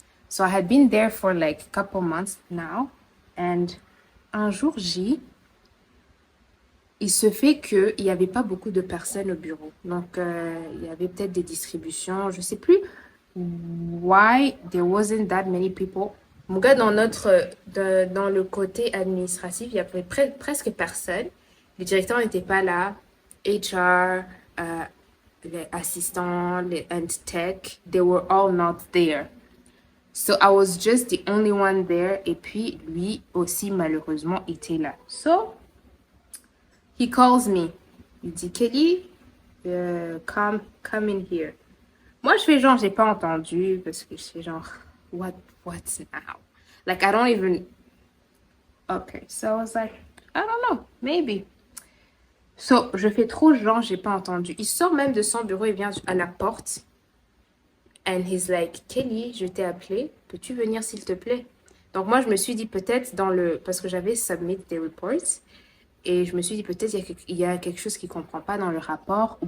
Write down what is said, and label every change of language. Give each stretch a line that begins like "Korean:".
English: So, I had been there for like a couple months now.
French: And un jour J, il se fait qu'il n'y avait pas beaucoup de personnes au bureau. Donc, il y avait peut-être des distributions. Je ne sais plus
English: why there wasn't that many people.
French: Mon gars, dans le côté administratif, il y avait presque personne. Les directeurs n'étaient pas là.
English: HR,
French: les assistants, les
English: and tech, they were all not there. So I was just the only one there.
French: Et puis, lui aussi, malheureusement, était là.
English: So, he calls me.
French: Il dit,
English: Kelly, come in here.
French: Moi, je fais genre, j'ai pas entendu parce que je fais genre,
English: what's now? Like, I don't even... Okay, so I was like, I don't know, maybe.
French: So, je fais trop genre, j'ai pas entendu. Il sort même de son bureau, il vient à la porte.
English: And he's like,
French: Kelly, je t'ai appelé, peux-tu venir s'il te plaît? Donc, moi, je me suis dit peut-être parce que j'avais submit des reports. Et je me suis dit peut-être il y a quelque chose qui ne comprend pas dans le rapport.